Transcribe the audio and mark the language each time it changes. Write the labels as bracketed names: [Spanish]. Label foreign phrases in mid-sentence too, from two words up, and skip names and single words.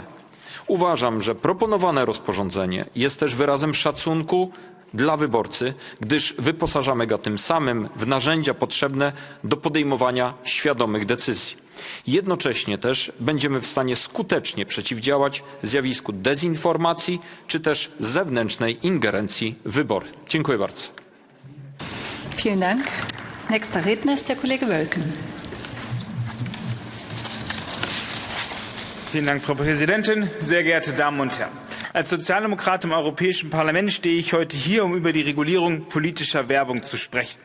[Polish] Uważam, że proponowane rozporządzenie jest też wyrazem szacunku dla wyborcy, gdyż wyposażamy go tym samym w narzędzia potrzebne do podejmowania świadomych decyzji. Jednocześnie też będziemy w stanie skutecznie przeciwdziałać zjawisku dezinformacji czy też zewnętrznej ingerencji w wybory. Dziękuję bardzo. [German] Vielen Dank. Nächster Redner ist der Kollege Wölken. Vielen Dank, Frau Präsidentin, sehr geehrte Damen und Herren. Als Sozialdemokrat im Europäischen Parlament stehe ich heute hier, um über die Regulierung politischer Werbung zu sprechen.